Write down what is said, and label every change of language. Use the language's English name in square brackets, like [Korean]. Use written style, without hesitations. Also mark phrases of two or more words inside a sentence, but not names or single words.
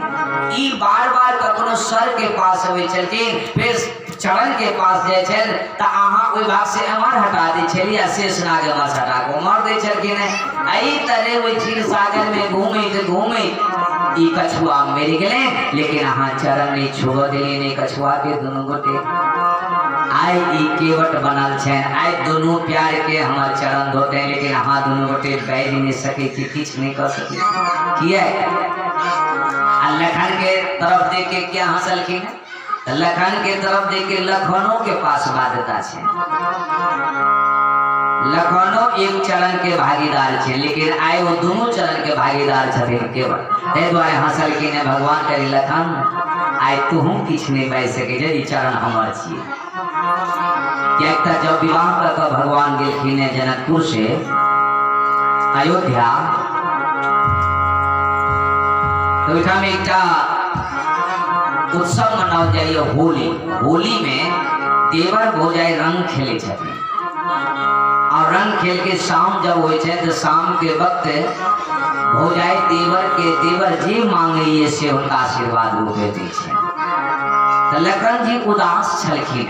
[Maithili] ई बार बार कखनो सर के पास अबै छलखिन, फिर चरण के पास जाय छल त अहाँ ओहि भाग से एमर हटा दै छलिए, शेषनाग एमर हटा के उमर दै छलखिन। एहि तरह ओहि क्षीर सागर में घूमैत घूमैत ई कछुआ मरि गेलै, लेकिन अहाँ चरण नहीं छोड़ दिली नहीं कछुआ के दोनों गोटे। आई ई केवट बनल छन, आई दोनों प्यार के हमार चरण धोते, लेकिन अहाँ दोनों गोटे बैठ नहीं सके कि किछ नहीं कर सके। किया लखन के तरफ देख के क्या हंसलखिन? लखन के तरफ देख के लखनों के पास बाध्यता छे। लखनऊ एक चरण के भागीदार छे, लेकिन आए वो दोनों चरण के भागीदार छथिन केवल। ताहि दुआरे हंसलखिन भगवान करी लखन आए तुहू किछ नहीं बाजि सके जे ई चरण हमर छिए। कियाक त जब विवाह क भगवान गेलखिन जनकपुर से अयोध्या, तो ओहिठाम एकटा उत्सव मनाओल जाइए होली। होली में देवर भौजाई रंग खेले छथिन, और रंग खेल के शाम जब हो तो शाम के वक्त भौजाई देवर जी मांगे से उनका आशीर्वाद रूपे दी छे। तो लखन जी उदास छलखिन।